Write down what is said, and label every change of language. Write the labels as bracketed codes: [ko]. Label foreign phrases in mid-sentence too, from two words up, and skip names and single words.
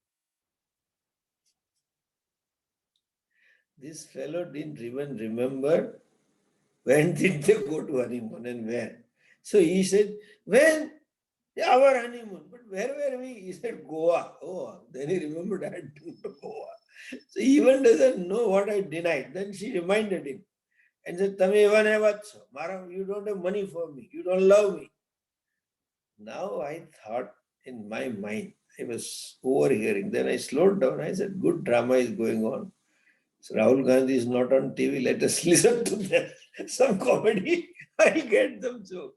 [en] This fellow didn't even remember when did they go to honeymoon and where. So he said, when? Our honeymoon. But where were we? He said, Goa. Oh, then he remembered I had been to Goa. So he even doesn't know what I denied. Then she reminded him and said, [gu] તમે એવા ને એવા જ છો. [en] You don't have money for me. You don't love me. Now I thought in my mind, I was overhearing. Then I slowed down. I said, good drama is going on. So Rahul Gandhi is not on TV. Let us listen to them. Some comedy. I'll get them joke.